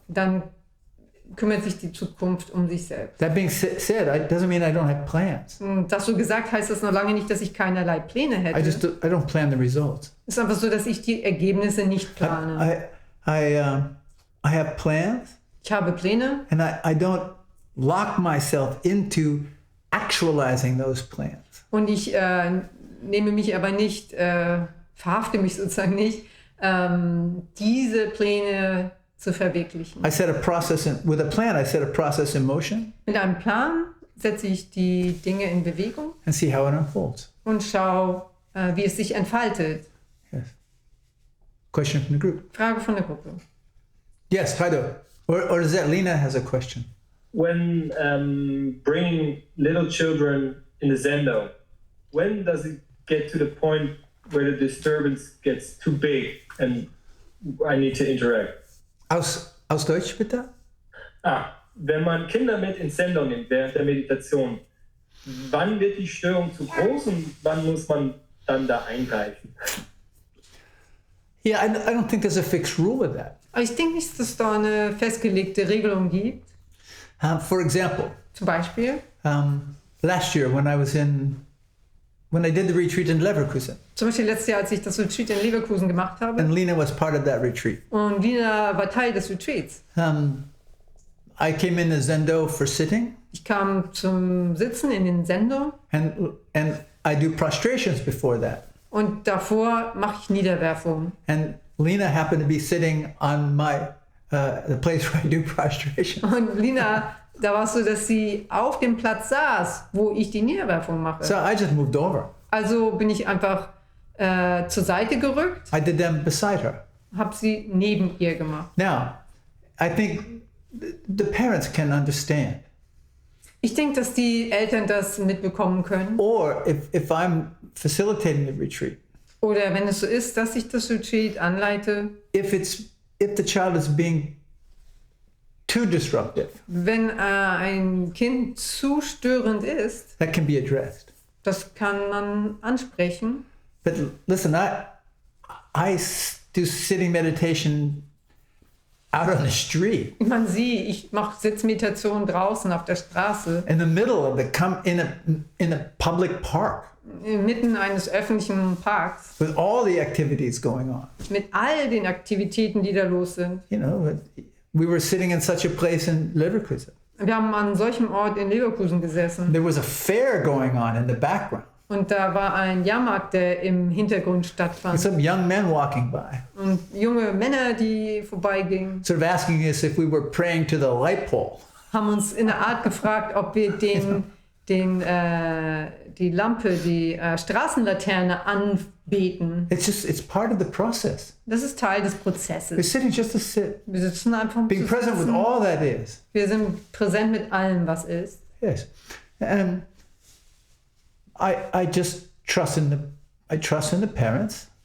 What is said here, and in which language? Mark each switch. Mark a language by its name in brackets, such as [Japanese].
[German] dann kümmert sich die Zukunft um sich selbst. [English] That being said, it doesn't mean I don't have plans. [German] Und das so gesagt, heißt das noch lange nicht, dass ich keinerlei Pläne hätte. [English] I don't plan the results. [German] Es ist einfach so, dass ich die Ergebnisse nicht plane. [English] I have plans, [German] Ich habe Pläne [English] and I don't lock myself into actualizing those plans. [German] und ich nehme mich aber nicht, verhafte mich sozusagen nicht, diese Pläne zu verwirklichen. [English] I set a process with a plan. I set a process in motion [German] Mit einem Plan setze ich die Dinge in Bewegung [English] and see how it unfolds. [German] und schaue, wie es sich entfaltet. [English] Yes. Question from the group. [German] Frage von der Gruppe. [English] Yes, Haido. Or is that Lena has a question? When bringing little children in the Zendo, when does it get to the point where the disturbance gets too big and I need to interact? [German] Aus Deutsch bitte? Wenn man Kinder mit ins Zendo nimmt während der Meditation, wann wird die Störung zu groß und wann muss man dann da eingreifen? [English] Yeah, I don't think there's a fixed rule with that. [German] Aber ich denke nicht, dass es da eine festgelegte Regelung gibt. [English] For example, [German] Zum Beispiel, [English] last year when I did the retreat in Leverkusen, [German] zum Beispiel letztes Jahr, als ich das Retreat in Leverkusen gemacht habe [English] and Lena was part of that retreat. [German] und Lina war Teil des Retreats. [English] I came in the Zendo for sitting, [German] Ich kam zum Sitzen in den Sendo [English] and I do prostrations before that. [German] und davor mache ich Niederwerfung. [English] And Lena happened to be sitting on the place where I do prostration. [German] Und Lina, da war es so, dass sie auf dem Platz saß, wo ich die Niederwerfung mache. [English] So I just moved over. [German] Also bin ich einfach zur Seite gerückt, [English] I did them beside her. [German] habe sie neben ihr gemacht. [English] Now, I think the parents can understand. [German] Ich denke, dass die Eltern das mitbekommen können. [English] Or if I'm facilitating the retreat, [German] Oder wenn es so ist, dass ich das Retreat anleite, [English] if the child is being too disruptive, [German] wenn ein Kind zu störend ist, [English] that can be addressed. [German] das kann man ansprechen. [English] But listen, I do sitting meditation out on the street, [German] Ich mache Sitzmeditation draußen auf der Straße, [English] in the middle of in a public park, [German] inmitten eines öffentlichen Parks, [English] with all the activities going on. [German] mit all den Aktivitäten, die da los sind. [English] You know, we were sitting in such a place in Leverkusen. [German] Wir haben an solchem Ort in Leverkusen gesessen [English] There was a fair going on in the background. [German] und da war ein Jahrmarkt, der im Hintergrund stattfand. [English] Some young men walking by, [German] Und junge Männer, die vorbeigingen, [English] sort of asking us if we were praying to the light pole. [German] haben uns in der Art gefragt, ob wir den die Lampe, die Straßenlaterne anbeten. [English] It's part of the process. [German] Das ist Teil des [English] We're [German] Prozesses. [English] sitting just to sit, [German] Wir sitzen einfach um [English] being [German] zu [English] present with [German] sitzen. [English] all that is. [German] Wir sind präsent mit allem, was ist. [English] Yes, and I just trust in the parents.